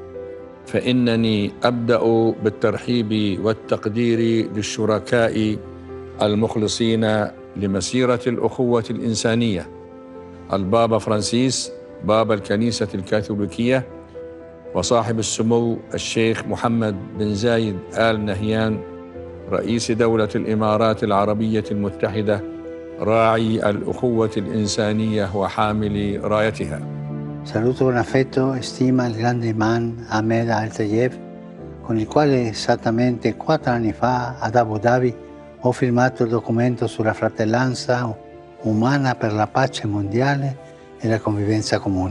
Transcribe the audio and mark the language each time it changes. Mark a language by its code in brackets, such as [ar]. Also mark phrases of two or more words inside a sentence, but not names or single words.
[ar] فإنني أبدأ بالترحيب والتقدير للشركاء المخلصين لمسيرة الأخوة الإنسانية، البابا فرانسيس بابا الكنيسة الكاثوليكية، وصاحب السمو الشيخ محمد بن زايد آل نهيان رئيس دولة الإمارات العربية المتحدة، راعي الأخوة الإنسانية وحامل رايتها. [it] Saluto con affetto e stima il grande imam Ahmed Al-Tayyib, con il quale esattamente 4 anni fa ad Abu Dhabi ho firmato il documento sulla fratellanza umana per la pace mondiale e la convivenza comune.